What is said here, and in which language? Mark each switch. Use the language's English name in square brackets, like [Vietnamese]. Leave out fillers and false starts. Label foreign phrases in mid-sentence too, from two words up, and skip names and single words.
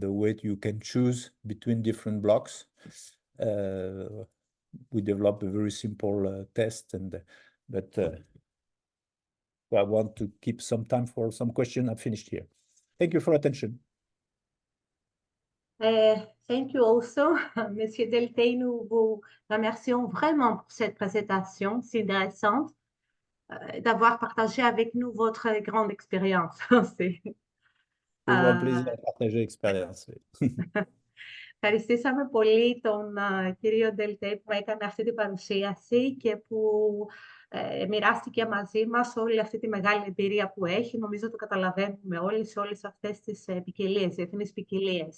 [English] The way you can choose between different blocks. We developed a very simple test, but I want to keep some time for some question. I've finished here. Thank you for attention. Thank you also, Monsieur Delteil. [French] Nous vous remercions vraiment pour cette présentation si intéressante, d'avoir partagé avec nous votre grande expérience. C'est un plaisir de partager l'expérience. [Greek] Ευχαριστήσαμε πολύ τον κύριο Delteil που έκανε αυτή την παρουσίαση και που μοιράστηκε μαζί μας όλη αυτή τη μεγάλη εμπειρία που έχει. Νομίζω το καταλαβαίνουμε όλοι σε όλες αυτές τις ποικιλίες, διεθνείς ποικιλίες.